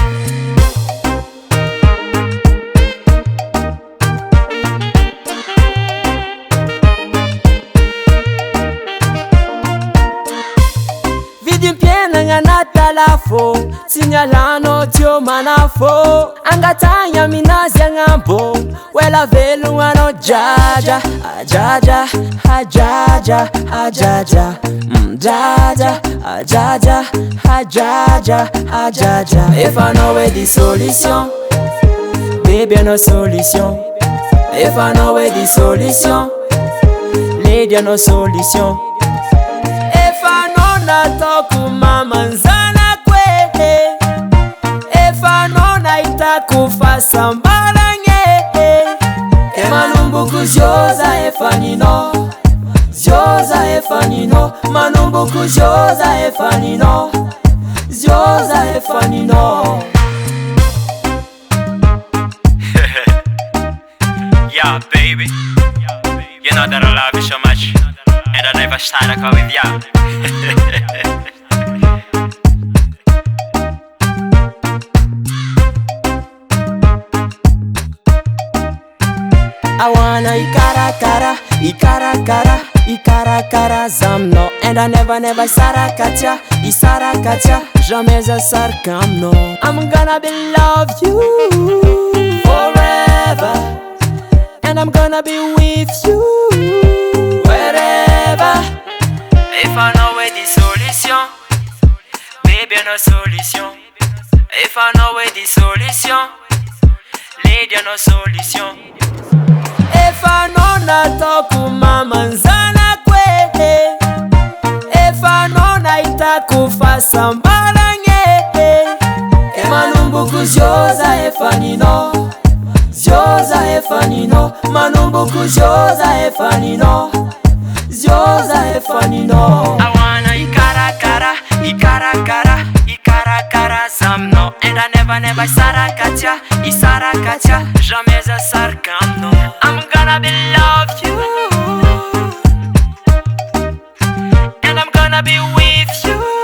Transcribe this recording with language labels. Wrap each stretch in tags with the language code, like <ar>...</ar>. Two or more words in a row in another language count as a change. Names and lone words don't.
<mg>Natalafo signalano tio manafo, angatagna minazy agnambo. Wela velogno jaja, ajaja, ajaja, ajaja, jaja, ajaja, ajaja, ajaja. Efa anao edy solution, bebe anao solution. Efa anao edy solution, lady anao solution. Efa anao nataoko mamanzanako e, efa anao nahitako fahasambaragna e. Manomboko zioza efa ninao, zioza efa ninao. Manomboko zioza efa ninao, zioza efa ninao.</mg> <en>Yeah, baby, you know that I love you so much, and I never start to call with you. I wanna</en> <mg>ikarakara, ikarakara, ikarakara zamno.</mg> <en>And I never</en> <mg>sarakatia, isarakatia. Jamais asarka amno.</mg> <en>I'm gonna be love you forever, and I'm gonna be with you wherever. If I know where the solution, baby I know solution. If I know where the solution, lady I know solution.</en> <mg>Efa anao nataoko mamanzanako e, efa anao nahitako fahasambaragna e. Manomboko zioza efa ninao, zioza efa ninao. Manomboko zioza efa ninao, zioza efa ninao. I wanna ikarakara, ikarakara, ikarakara zamno.</mg> <en>And I never sarakatia, isarakatia.</en> <mg>Jamais asarka amno.</mg> <en>I'm gonna be love you, and I'm gonna be with you.</en>